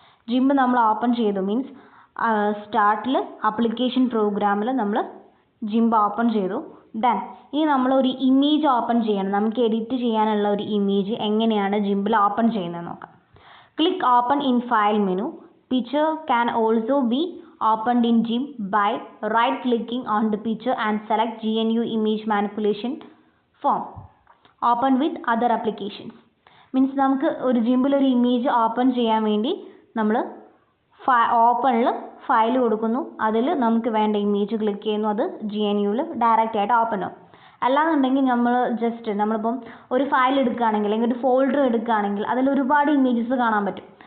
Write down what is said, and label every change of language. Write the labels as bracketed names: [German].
[Malayalam] GIMP നമ്മൾ open ചെയ്തു means സ്റ്റാർട്ടിൽ application പ്രോഗ്രാമിൽ നമ്മൾ ജിംപ് ഓപ്പൺ ചെയ്തു. ദെൻ ഇനി നമ്മൾ ഒരു ഇമേജ് ഓപ്പൺ ചെയ്യണം. നമുക്ക് എഡിറ്റ് ചെയ്യാനുള്ള ഒരു ഇമേജ് എങ്ങനെയാണ് ജിംപിൽ ഓപ്പൺ ചെയ്യുന്നത് നോക്കാം. [English] Click open in file menu. Picture can also be opened in GIMP by right clicking on the picture and select GNU image manipulation form. Open with other applications. [Malayalam] Means നമുക്ക് ഒരു ജിംപിൽ ഒരു image open ചെയ്യാൻ വേണ്ടി നമ്മൾ ഓപ്പണിൽ file കൊടുക്കുന്നു. അതിൽ നമുക്ക് വേണ്ട ഇമേജ് ക്ലിക്ക് ചെയ്യുന്നു. അത് GNUവിൽ ഡയറക്റ്റ് ആയിട്ട് ഓപ്പൺ ആവും. അല്ലാന്നുണ്ടെങ്കിൽ നമ്മൾ ജസ്റ്റ് നമ്മളിപ്പം ഒരു ഫയൽ എടുക്കുകയാണെങ്കിൽ അല്ലെങ്കിൽ ഒരു ഫോൾഡർ എടുക്കുകയാണെങ്കിൽ അതിൽ ഒരുപാട് ഇമേജസ് കാണാൻ പറ്റും.